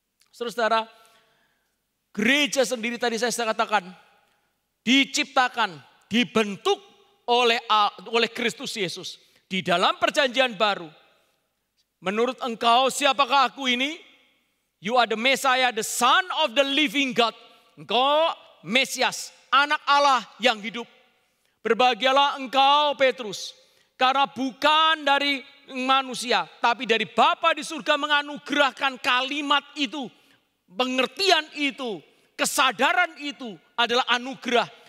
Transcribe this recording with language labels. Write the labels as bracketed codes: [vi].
[id] Saudara, gereja sendiri tadi saya katakan, diciptakan, dibentuk oleh Kristus Yesus. Di dalam perjanjian baru, menurut engkau siapakah aku ini? [en] You are the Messiah, the Son of the living God. [id] Engkau Mesias, anak Allah yang hidup. Berbahagialah engkau Petrus, karena bukan dari manusia, tapi dari Bapa di surga menganugerahkan kalimat itu, pengertian itu, kesadaran itu adalah anugerah.